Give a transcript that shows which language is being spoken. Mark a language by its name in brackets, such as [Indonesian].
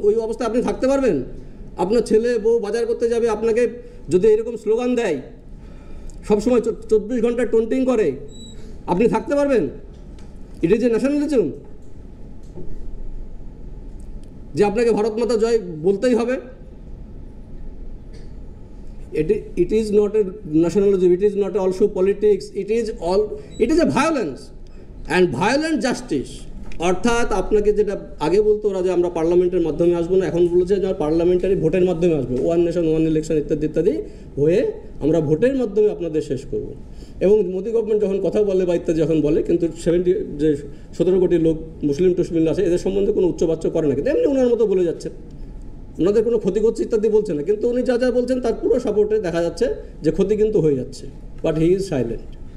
[Bangla] ওই অবস্থায় আপনি থাকতে পারবেন? আপনার ছেলে বউ বাজার করতে যাবে, আপনাকে যদি এরকম স্লোগান দেয়, সবসময় 24 ঘন্টা টোন্টিং করে, আপনি থাকতে পারবেন? [English] it is a nationalism [Bangla] যে আপনাকে ভারত মাতা জয় বলতেই হবে। [English] It is not a nationalism, it is not also politics, it is a violence and violent justice। [Bangla] অর্থাৎ আপনাকে যেটা আগে বলতো ওরা যে আমরা পার্লামেন্টের মাধ্যমে আসবো না, এখন বলেছে যে পার্লামেন্টারি ভোটের মাধ্যমে আসবে, [English] one nation one election [Bangla] ইত্যাদি ইত্যাদি হয়ে আমরা ভোটের মাধ্যমে আপনাদের শেষ করব। এবং মোদি গভর্নমেন্ট যখন কথা বলে বা ইত্যাদি যখন বলে, কিন্তু 17 কোটি লোক মুসলিম টুসলিম আছে, এদের সম্বন্ধে কোনো উচ্চবাচ্য করে না, কিন্তু এমনি ওনার মতো বলে যাচ্ছে, ওনাদের কোনো ক্ষতি করছে ইত্যাদি বলছে না, কিন্তু উনি যা যা বলছেন তার পুরো সাপোর্টে দেখা যাচ্ছে যে ক্ষতি কিন্তু হয়ে যাচ্ছে, [English] But he is silent.